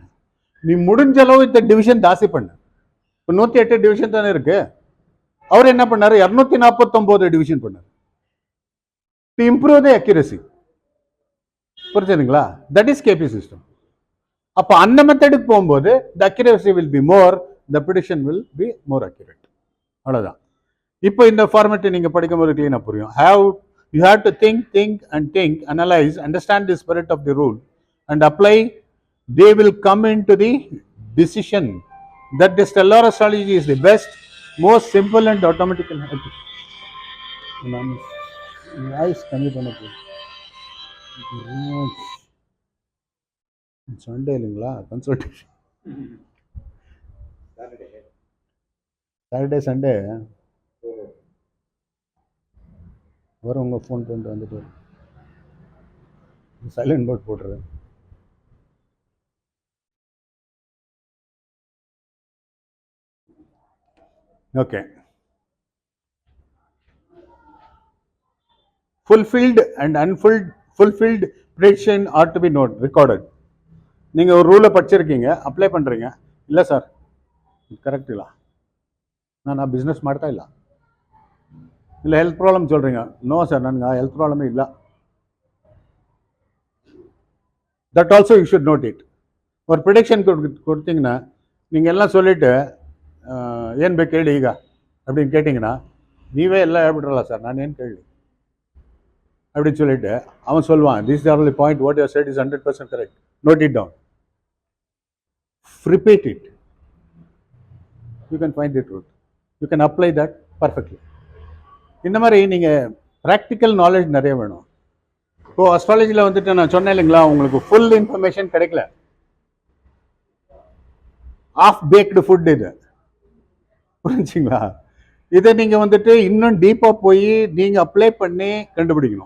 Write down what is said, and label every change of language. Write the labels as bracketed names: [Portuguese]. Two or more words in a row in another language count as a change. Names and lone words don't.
[Tamil] நீ முடிஞ்ச அளவு இந்த டிவிஷன் தாசி பண்ணு. இப்போ 108 டிவிஷன் தானே இருக்கு. அவர் என்ன பண்ணாரு, 249 டிவிஷன் பண்ணார். [English] To improve the accuracy. [Tamil] புரிஞ்சுதுங்களா? [English] That is KP system. [Tamil] அப்போ அந்த மெத்தடுக்கு போகும்போது [English] the accuracy will be more, the prediction will be more accurate. [Tamil] அவ்வளோதான். இப்போ இந்த ஃபார்மேட்டை நீங்கள் படிக்கும்போது கிளீனாக புரியும். [English] You have to think, analyze, understand the spirit of the rule and apply. They will come into the decision that the stellar astrology is the best, most simple and automatical. Nice. [Tamil] சண்டே இல்லைங்களா கன்சல்டேஷன்? [English] Saturday Sunday [Tamil] வரும். உங்கள் ஃபோன் பண்ணிட்டு வந்துட்டு [English] silent mode [Tamil] போட்டுறேன். ஓகே. [English] fulfilled and unfulfilled prediction ought to be recorded. [Tamil] நீங்கள் ஒரு ரூலை படிச்சிருக்கீங்க, அப்ளை பண்ணுறீங்க, இல்லை சார் கரெக்ட் [Kannada] ಇಲ್ಲ, ನಾನು ಆ ಬಿಸ್ನೆಸ್ ಮಾಡ್ತಾ ಇಲ್ಲ, [Tamil] இல்லை ஹெல்த் ப்ராப்ளம் சொல்கிறீங்க, நோ சார் [Kannada] ನನಗೆ ಆ [Tamil] ஹெல்த் ப்ராப்ளமே இல்லை. [English] That also you should note it. [Tamil] ஒரு ப்ரிடிக்ஷன் கொடுத்தீங்கன்னா நீங்கள் எல்லாம் சொல்லிவிட்டு [Kannada] ಏನು ಬೇಕು ಹೇಳಿ ಈಗ [Tamil] அப்படின்னு கேட்டிங்கன்னா நீவே எல்லாம் ಹೇಳ್ಬಿಟ್ರಲ್ಲ சார் [Kannada] ನಾನು ಏನು ಕೇಳಿ [Tamil] அப்படின்னு சொல்லிட்டு அவன் சொல்லுவான், [English] This is only point, what you have said is 100% correct, note it down, repeat it, you can find the truth, you can apply that perfectly. [Tamil] இந்த மாதிரி நீங்கள் [English] practical knowledge [Tamil] நிறைய வேணும். இப்போது அஸ்ட்ராலஜியில் வந்துட்டு நான் சொன்னேன் இல்லைங்களா, உங்களுக்கு [English] full information [Tamil] கிடைக்கல, [English] half baked food [Tamil] இது, புரிஞ்சுங்களா? இதை நீங்கள் வந்துட்டு இன்னும் டீப்பாக போய் நீங்கள் அப்ளை பண்ணி கண்டுபிடிக்கணும்.